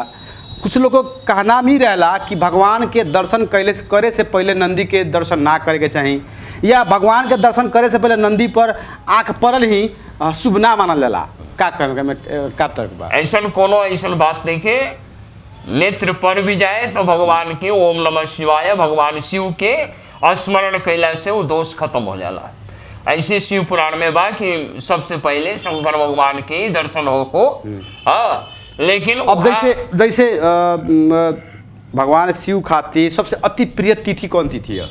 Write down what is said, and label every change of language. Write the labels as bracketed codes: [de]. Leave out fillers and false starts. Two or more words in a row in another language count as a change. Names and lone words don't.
[bho] कुछ लोग को कहना भी रहेला कि भगवान के दर्शन करे से पहले नंदी के दर्शन ना करे के चाहिए, या भगवान के दर्शन करे से पहले नंदी पर आँख पड़ल ही शुभ ना मानल जाला। का तर्क बा? ऐसा कोनो ऐसा बात नहीं के, नेत्र पर भी जाए तो भगवान के [sa] ओम नमः शिवाय [bho] भगवान शिव के स्मरण कैला से वो दोष खत्म हो जाला। ऐसे शिव पुराण में बा कि सबसे पहले शंकर भगवान के ही दर्शन हो। हाँ, लेकिन अब जैसे भगवान शिव खातिर सबसे अति प्रिय तिथि कौन तिथि है?